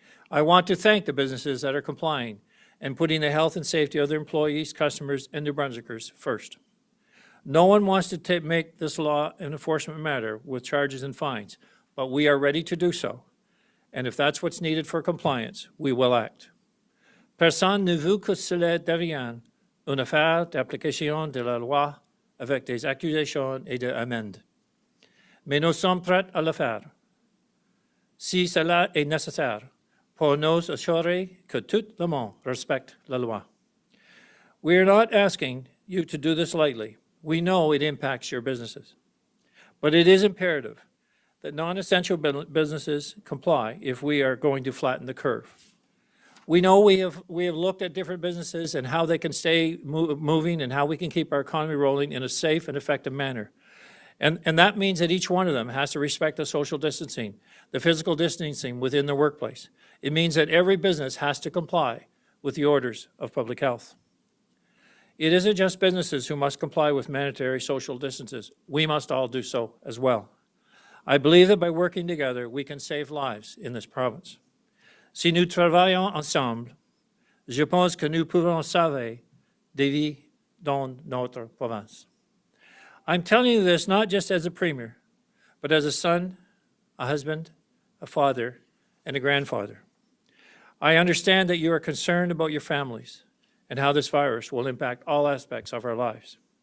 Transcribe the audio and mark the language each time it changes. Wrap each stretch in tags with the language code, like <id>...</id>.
<en>I want to thank the businesses that are complying and putting the health and safety of their employees, customers, and New Brunswickers first. No one wants to make this law an enforcement matter with charges and fines, but we are ready to do so. And if that's what's needed for compliance, we will act.</en> <fr>Personne ne veut que cela devienne une affaire d'application de la loi avec des accusations et des amendes. Mais nous sommes prêts à le faire, si cela est nécessaire, pour nous assurer que tout le monde respecte la loi.</fr> <en>We are not asking you to do this lightly. We know it impacts your businesses. But it is imperative that non-essential businesses comply if we are going to flatten the curve. We know we have looked at different businesses and how they can stay moving and how we can keep our economy rolling in a safe and effective manner. And that means that each one of them has to respect the social distancing, the physical distancing within the workplace. It means that every business has to comply with the orders of public health. It isn't just businesses who must comply with mandatory social distances. We must all do so as well. I believe that by working together, we can save lives in this province.</en> <fr>Si nous travaillons ensemble, je pense que nous pouvons sauver des vies dans notre province.</fr> <en>I'm telling you this not just as a premier, but as a son, a husband, a father, and a grandfather. I understand that you are concerned about your families and how this virus will impact all aspects of our lives.</en>